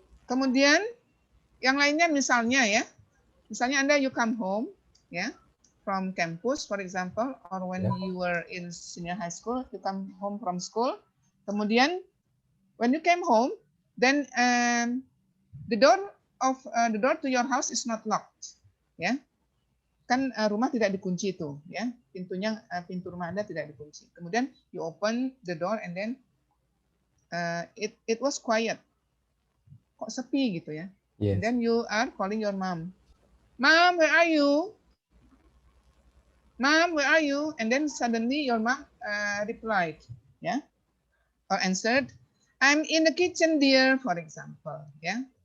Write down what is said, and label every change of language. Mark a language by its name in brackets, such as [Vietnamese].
[Indonesian] Kemudian yang lainnya misalnya ya. Misalnya Anda [English] you come home ya from campus for example or when you were in senior high school you come home from school. Kemudian when you came home then the door to your house is not locked ya. [Indonesian] Kan rumah tidak dikunci itu ya. Pintu rumah Anda tidak dikunci. [English] Kemudian you open the door and then it was quiet. [Indonesian] Kok sepi gitu ya. [English] Yes. And then you are calling your mom. Mom, where are you? Mom, where are you? And then suddenly your mom replied, yeah, or answered, I'm in the kitchen, dear, for example, yeah.